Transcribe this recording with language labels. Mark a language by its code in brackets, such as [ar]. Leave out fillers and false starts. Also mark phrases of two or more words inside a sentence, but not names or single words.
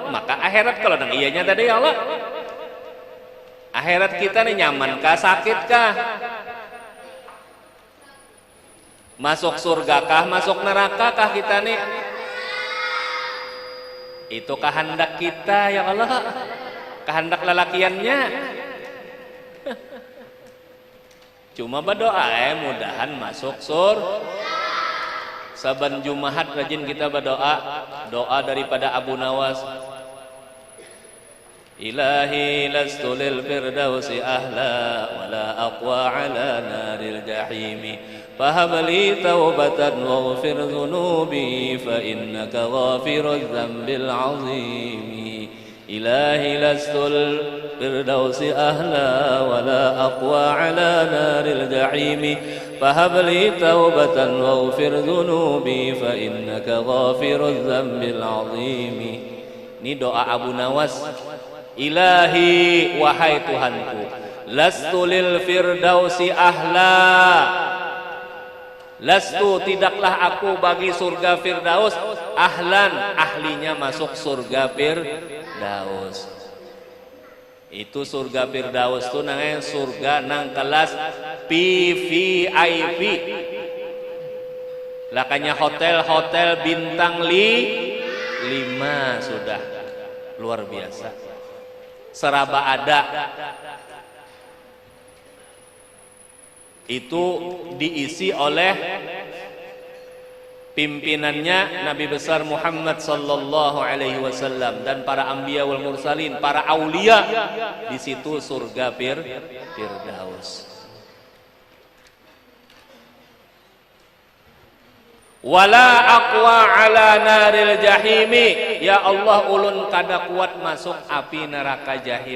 [bjn] Maka akhirat kalau nang iyanya tadi [ar] يا الله, [bjn] akhirat kita nih nyaman kah, sakit kah, masuk surga kah, masuk neraka kah kita nih, itu kehendak kita [ar] يا الله, [bjn] kehendak lelakiannya. Cuma berdoa mudahan masuk surga. Saban Jumaat rajin kita berdoa, doa daripada Abu Nawas. [ar] إلهي لست للفردوس أهلا ولا أقوى على نار الجحيم فهب لي توبة واغفر ذنوبي فإنك غافر الذنب العظيم. إلهي لست الفردوس أهلا ولا أقوى على نار الجحيم فهب لي توبة واغفر ذنوبي فإنك غافر الذنب العظيم. [bjn] Ini doa Abu Nawas. Ilahi, wahai Tuhanku, [ar] لست للفردوس أهلا, [bjn] lastu tidaklah aku bagi surga firdaus ahlan, ahlinya masuk surga firdaus. Itu surga Firdaus tuh namanya surga nang kelas VVIP. Lakanya hotel-hotel bintang 5 sudah luar biasa. Seraba ada. Itu diisi oleh pimpinannya Nabi besar Muhammad [ar] صلى الله عليه وسلم [bjn] dan para [ar] الأنبياء والمرسلين, [bjn] para aulia. Di situ surga Firdaus. [ar] ولا أقوى على نار الجحيم, يا الله [bjn] ulun kada kuat masuk api neraka jahim.